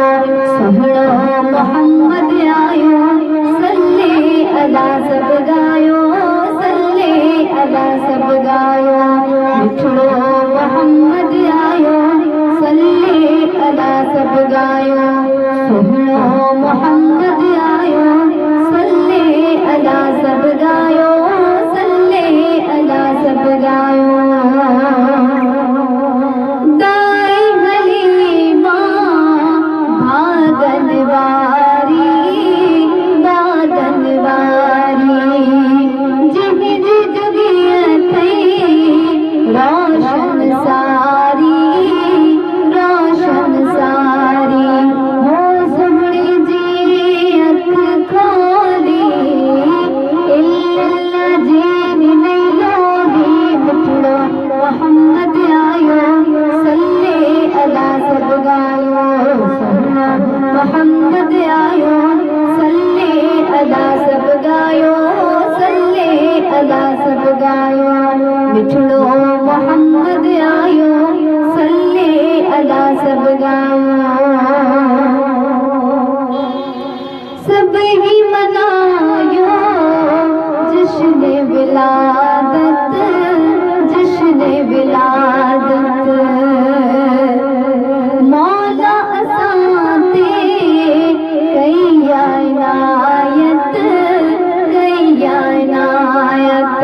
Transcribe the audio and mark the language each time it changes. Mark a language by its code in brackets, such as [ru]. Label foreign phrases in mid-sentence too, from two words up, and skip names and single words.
[sd] सहड़ो मोहम्मद आयो, [ar] صلِّ على [sd] सब गायो, [ar] صلِّ على [sd] सब गायो। बिठड़ो मोहम्मद आयो, [ar] صلِّ على [sd] सब गायो। सहड़ो मोहम्मद आयो, [ar] صلِّ على [sd] सब गायो, [ar] صلِّ على [sd] सब गायो। दाई हलीमा भागन वारी, बादन वारी। जिह जुगियत रोशन सारी, रोशन सारी। हो सुमड़ी जी अख खोली, इल्ला जीन नहीं लोही। बिठड़ो मोहम्मद आयो, [ar] صلِّ على [sd] सब गायो। सहड़ो मोहम्मद आयो, [ar] صلِّ على [sd] सब गायो, [ar] صلِّ على [sd] सब गायो। बिठड़ो मोहम्मद आयो, [ar] صلِّ على [sd] सब गायो। सब ही मनायो जश्न विलादत, जश्न विलादत। मौला असाते कैया इनायत, कैया इनायत।